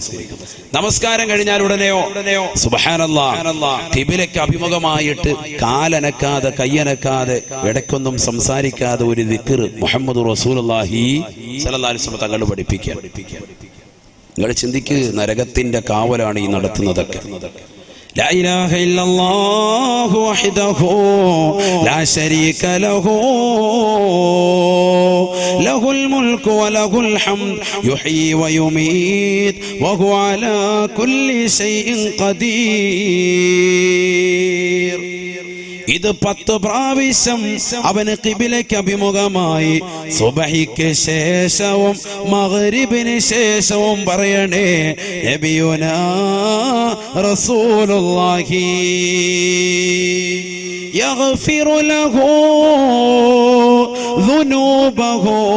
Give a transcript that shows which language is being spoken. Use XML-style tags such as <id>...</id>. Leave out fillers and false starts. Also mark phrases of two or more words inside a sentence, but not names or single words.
<ml>നമസ്കാരം കഴിഞ്ഞാൽ ഉടനെയോ സുബ്ഹാനല്ലാഹ് ഖിബിലയ്ക്ക് അഭിമുഖമായിട്ട് കാലനക്കാതെ കയ്യനക്കാതെ ഇടയ്ക്കൊന്നും സംസാരിക്കാതെ ഒരു ദിക്ർ മുഹമ്മദ്</ml> <ar>رسول الله صلى الله عليه وسلم</ar> <ml>തങ്ങൾ പഠിപ്പിക്കുക. നിങ്ങൾ ചിന്തിക്ക്, നരകത്തിന്റെ കാവലാണ് ഈ നടത്തുന്നതൊക്കെ.</ml> <ar>لا إله إلا الله وحده لا شريك له له الملك وله الحمد يحيي ويميت وهو على كل شيء قدير.</ar> <ml>ഇത് 10 പ്രാവശ്യം അവന് ഖിബിലയ്ക്ക് അഭിമുഖമായി സുബഹിക്ക് ശേഷവും മഗ്രിബിന് ശേഷവും പറയണേ.</ml> <ar>نبينا رسول الله يغفر له ذنوبه.</ar>